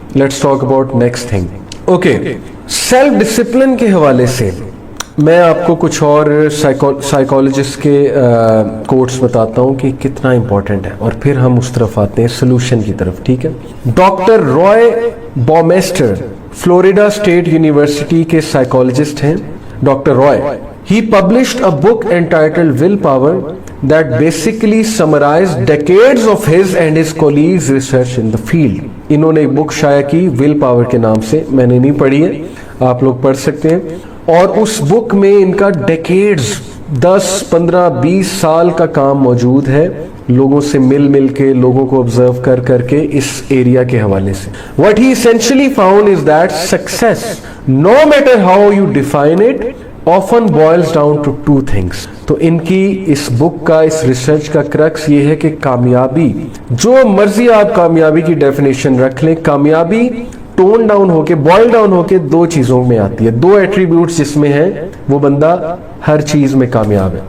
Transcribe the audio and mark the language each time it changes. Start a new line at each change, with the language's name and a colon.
English: Let's talk about next thing.
Urdu: Okay, self discipline کے حوالے سے میں آپ کو کچھ اور سائیکالوجسٹ کے کوٹس بتاتا ہوں کہ کتنا امپورٹنٹ ہے, اور پھر ہم اس طرف آتے ہیں سلوشن کی طرف. ٹھیک ہے, ڈاکٹر رائے بامیسٹر فلوریڈا اسٹیٹ یونیورسٹی کے سائیکالوجسٹ ہیں.
English: Doctor Roy, he published a book entitled Willpower that basically summarized decades of his and his colleagues' research in the field.
Urdu: انہوں نے ایک بک شائع کی ول پاور کے نام سے. میں نے نہیں پڑھی ہے, آپ لوگ پڑھ سکتے ہیں. اور اس بک میں ان کا ڈیکیڈز 10 15 20 سال کا کام موجود ہے, لوگوں سے مل کے, لوگوں کو آبزرو کر کے اس ایریا کے حوالے سے.
English: What he essentially found is that success, no matter how you define it, often boils down to two things.
Urdu: تو ان کی اس بک کا, اس ریسرچ کا کرکس یہ ہے کہ کامیابی, جو مرضی آپ کامیابی کی ڈیفینیشن رکھ لیں, کامیابی ٹون ڈاؤن ہو کے, بوائل ڈاؤن ہو کے دو چیزوں میں آتی ہے. دو ایٹریبیوٹس جس میں ہیں وہ بندہ ہر چیز میں کامیاب ہے.